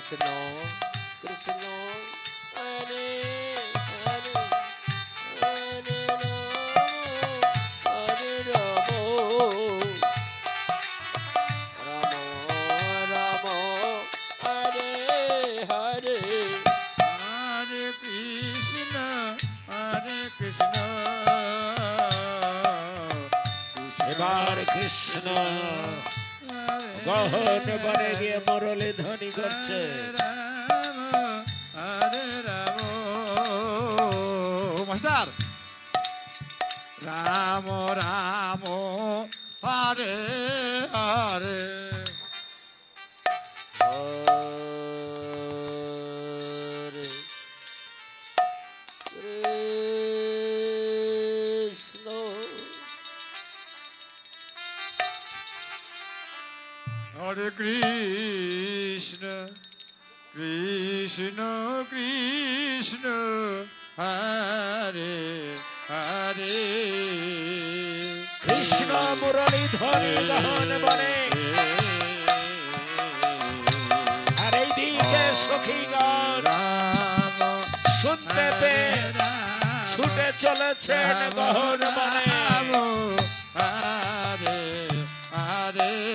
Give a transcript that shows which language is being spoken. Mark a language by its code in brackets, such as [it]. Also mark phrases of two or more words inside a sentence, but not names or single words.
[bn] Krishna Hare Hare Hare Rama Rama Rama Hare Hare Hare Krishna Krishna এবার কৃষ্ণ গহন বনে গিয়ে মুরলী ধ্বনি করছে। Hare Rama মাস্টার রাম রাম হরে হরে Hare Krishna Hare Krishna Krishna Krishna Hare Hare কৃষ্ণ মুরলী ধ্বনি গহন বনে আর এইদিকে সখীগণ Ram শুনতে পেয়ে ছুটে চলেছেন গহন বনে। Hare Hare